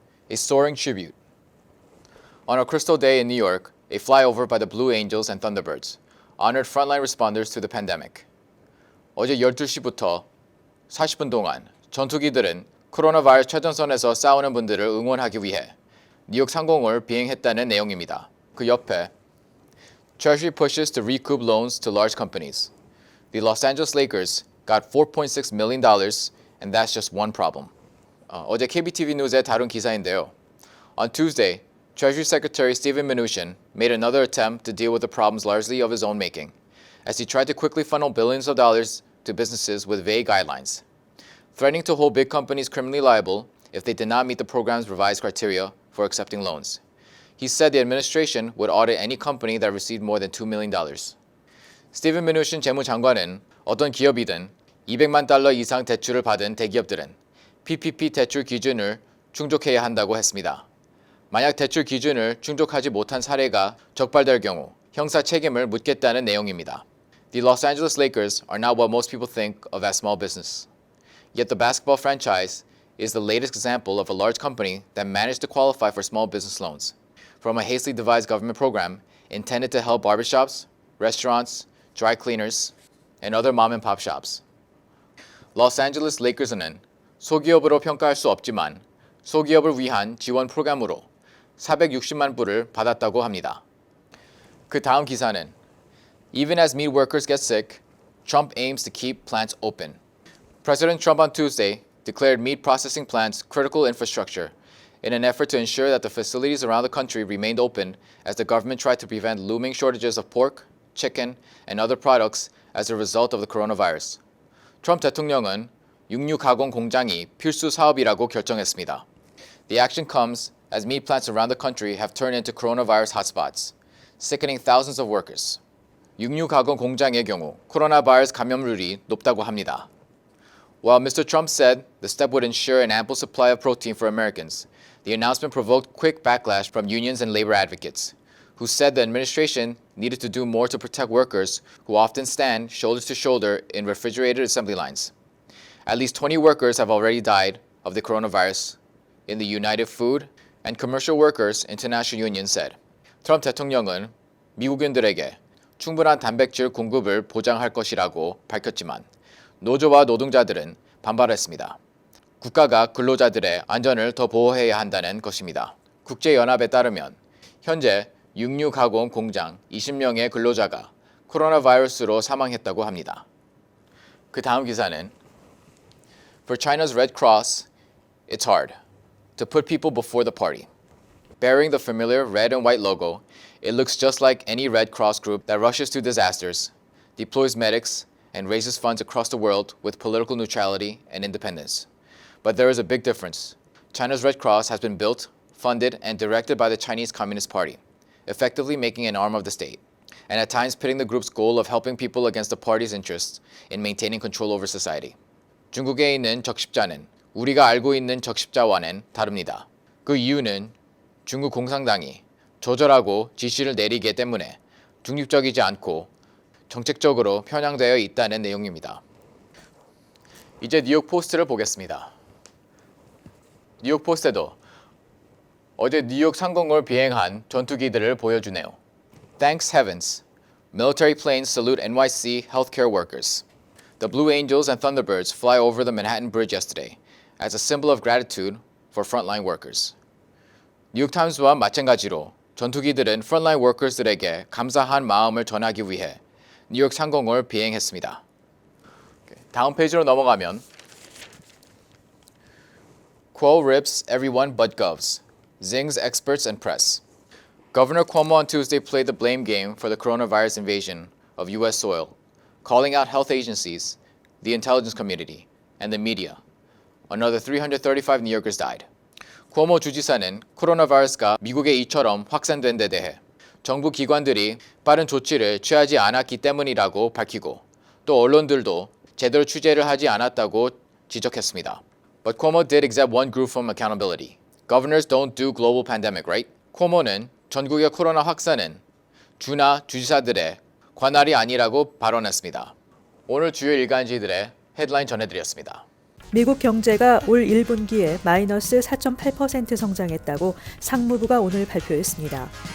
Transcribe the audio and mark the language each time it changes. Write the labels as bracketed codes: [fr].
[en] A soaring tribute. On a crystal day in New York, a flyover by the Blue Angels and Thunderbirds honored frontline responders to the pandemic. [ko] 어제 12시부터 40분 동안 전투기들은 코로나 바이러스 최전선에서 싸우는 분들을 응원하기 위해 뉴욕 상공을 비행했다는 내용입니다. 그 옆에 [en] Treasury pushes to recoup loans to large companies. The Los Angeles Lakers got $4.6 million and that's just one problem. [ko] 어제 KBTV 뉴스에 다룬 기사인데요. [en] On Tuesday, Treasury Secretary Steven Mnuchin made another attempt to deal with the problems largely of his own making, as he tried to quickly funnel billions of dollars to businesses with vague guidelines, threatening to hold big companies criminally liable if they did not meet the program's revised criteria for accepting loans. He said the administration would audit any company that received more than $2 million. [ko] 스티븐 미누신 재무장관은 어떤 기업이든 $200만 이상 대출을 받은 대기업들은 PPP 대출 기준을 충족해야 한다고 했습니다. 만약 대출 기준을 충족하지 못한 사례가 적발될 경우 형사 책임을 묻겠다는 내용입니다. [en] The Los Angeles Lakers are not what most people think of as small business. Yet the basketball franchise is the latest example of a large company that managed to qualify for small business loans from a hastily devised government program intended to help barbershops, restaurants, dry cleaners, and other mom-and-pop shops. [ko] Los Angeles Lakers는 소기업으로 평가할 수 없지만 소기업을 위한 지원 프로그램으로 460만 불을 받았다고 합니다. 그 다음 기사는 [en] Even as meat workers get sick, Trump aims to keep plants open. President Trump on Tuesday declared meat processing plants critical infrastructure in an effort to ensure that the facilities around the country remained open as the government tried to prevent looming shortages of pork, chicken, and other products as a result of the coronavirus. [ko] 트럼프 대통령은 육류 가공 공장이 필수 사업이라고 결정했습니다. [en] The action comes as meat plants around the country have turned into coronavirus hotspots, sickening thousands of workers. [ko] 육류 가공 공장의 경우 코로나 바이러스 감염률이 높다고 합니다. [en] While Mr. Trump said the step would ensure an ample supply of protein for Americans, the announcement provoked quick backlash from unions and labor advocates, who said the administration needed to do more to protect workers who often stand shoulder to shoulder in refrigerated assembly lines. At least 20 workers have already died of the coronavirus in the United Food and Commercial Workers International Union said. [ko] 트럼프 대통령은 미국인들에게 충분한 단백질 공급을 보장할 것이라고 밝혔지만 노조와 노동자들은 반발했습니다. 국가가 근로자들의 안전을 더 보호해야 한다는 것입니다. 국제연합에 따르면 현재 육류 가공 공장 20명의 근로자가 코로나 바이러스로 사망했다고 합니다. 그 다음 기사는 [en] For China's Red Cross, it's hard to put people before the party. Bearing the familiar red and white logo, it looks just like any Red Cross group that rushes to disasters, deploys medics, and raises funds across the world with political neutrality and independence. But there is a big difference. China's Red Cross has been built, funded, and directed by the Chinese Communist Party, effectively making an arm of the state, and at times pitting the group's goal of helping people against the party's interests in maintaining control over society. [ko] 중국에 있는 적십자는 우리가 알고 있는 적십자와는 다릅니다. 그 이유는 중국 공산당이 조절하고 지시를 내리기 때문에 중립적이지 않고 정책적으로 편향되어 있다는 내용입니다. 이제 뉴욕 포스트를 보겠습니다. 뉴욕 포스트도 어제 뉴욕 상공을 비행한 전투기들을 보여주네요. [en] Thanks heavens, military planes salute NYC healthcare workers. The Blue Angels and Thunderbirds fly over the Manhattan Bridge yesterday as a symbol of gratitude for frontline workers. [ko] 뉴욕타임스와 마찬가지로 전투기들은 [en] frontline workers [ko] 들에게 감사한 마음을 전하기 위해 뉴욕 상공을 비행했습니다. 다음 페이지로 넘어가면 [en] Cuomo rips everyone but govs, zings experts and press. Governor Cuomo on Tuesday played the blame game for the coronavirus invasion of U.S. soil, calling out health agencies, the intelligence community, and the media. Another 335 New Yorkers died. [ko] 쿠오모 주지사는 코로나 바이러스가 미국에 이처럼 확산된 데 대해 정부 기관들이 빠른 조치를 취하지 않았기 때문이라고 밝히고 또 언론들도 제대로 취재를 하지 않았다고 지적했습니다. [en] But Cuomo did exempt one group from accountability. Governors don't do global pandemic, right? [ko] 쿠오모는 전국의 코로나 확산은 주나 주지사들의 관할이 아니라고 발언했습니다. 오늘 주요 일간지들의 헤드라인 전해드렸습니다. 미국 경제가 올 1분기에 마이너스 4.8% 성장했다고 상무부가 오늘 발표했습니다.